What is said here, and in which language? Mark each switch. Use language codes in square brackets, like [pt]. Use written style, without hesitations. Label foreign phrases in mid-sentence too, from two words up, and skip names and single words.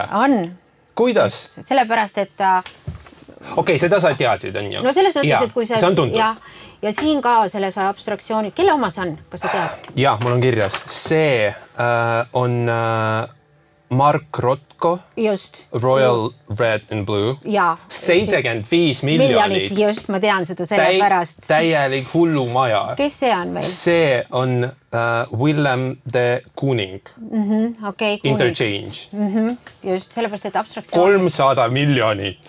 [et] On. Kuidas? Sellepärast, et Okei, seda sa teadsid, on ju? No sellest mõttes, et kui see on tuntud. ja siin ka selles abstraktsiooni, kelle oma see on, kas sa tead? Ja, mul on kirjas. See on Mark Rotko. Just. Royal Red and Blue. Ja. 75 miljonit. Just, ma tean seda selle pärast. Täielik hullumaja. Kes see on meil? See on Willem de Kooning. Okay, Interchange. Just, sellepärast, et abstraktsioon. 300 miljonit.